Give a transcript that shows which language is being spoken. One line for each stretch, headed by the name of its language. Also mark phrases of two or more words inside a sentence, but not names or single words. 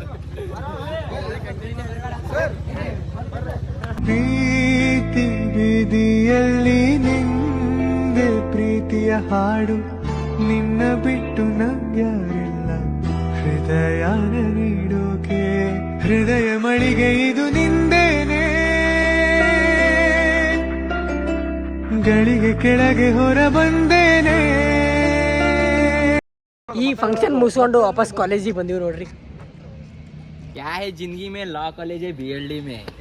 Kannada: ಪ್ರೀತಿ ಬೀದಿಯಲ್ಲಿ ನಿಂದೆ ಪ್ರೀತಿಯ ಹಾಡು, ನಿನ್ನ ಬಿಟ್ಟು ನಂಗ್ಯಾರಿಲ್ಲ ಹೃದಯನ ನೀಡೋಕೆ. ಹೃದಯ ಮಳಿಗೆ ಇದು ನಿಂದೇನೆ, ಗಳಿಗೆ ಕೆಳಗೆ ಹೊರ ಬಂದೇನೆ. ಈ ಫಂಕ್ಷನ್ ಮುಗಿಸ್ಕೊಂಡು ವಾಪಸ್ ಕಾಲೇಜಿಗೆ ಬಂದೀವಿ ನೋಡ್ರಿ.
Hindi: क्या है जिंदगी में, लॉ कॉलेज है BLD में.